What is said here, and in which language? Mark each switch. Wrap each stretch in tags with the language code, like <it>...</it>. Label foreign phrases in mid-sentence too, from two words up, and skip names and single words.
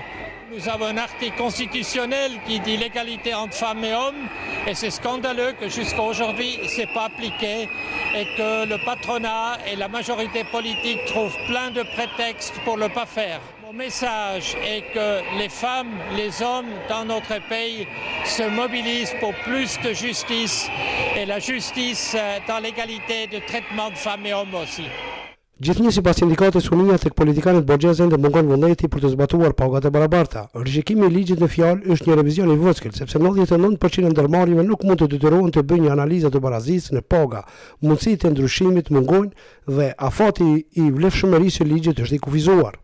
<fr>Nous avons un article constitutionnel qui dit l'égalité entre femmes et hommes et c'est scandaleux que jusqu'à aujourd'hui ce n'est pas appliqué et que le patronat et la majorité politique trouvent plein de prétextes pour ne le pas faire. Mon message est que les femmes, les hommes dans notre pays se mobilisent pour plus de justice et la justice dans l'égalité de traitement de femmes et hommes aussi.</fr> <sq>Gjithnjë sipas sindikatës Unia tek politikanët borgjezën dhe mungon vullneti për të zbatuar pagat e barabarta. Rishikimi i ligjit në fjalë është një revizion i vogël, sepse 99% e ndërmarrjeve nuk mund të detyrohen të bëjnë një analizë të barazisë në paga. Mundësitë e ndryshimit mungojnë dhe afati i vlefshmërisë së ligjit është i kufizuar.</sq>